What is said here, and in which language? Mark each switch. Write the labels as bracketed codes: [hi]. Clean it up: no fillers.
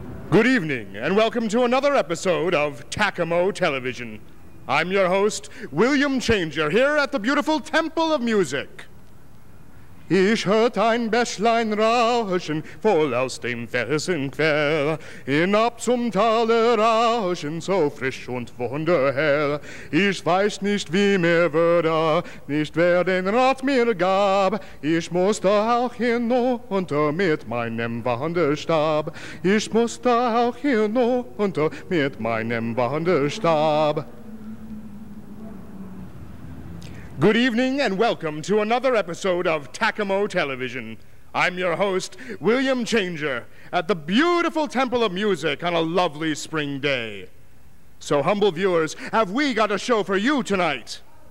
[en] Good evening, and welcome to another episode of Tacamo Television. I'm your host, William Changer, here at the beautiful Temple of Music. [de] Ich hört ein Bächlein rauschen, voll aus dem Felsenquell, hinab zum Tale rauschen, so frisch und wunderhell. Ich weiß nicht, wie mir würde, nicht wer den Rat mir gab. Ich musste auch hinunter mit meinem Wanderstab. Ich musste auch hinunter mit meinem Wanderstab. [en] Good evening and welcome to another episode of Tacamo Television. I'm your host, William Changer, at the beautiful Temple of Music on a lovely spring day. So, humble viewers, have we got a show for you tonight?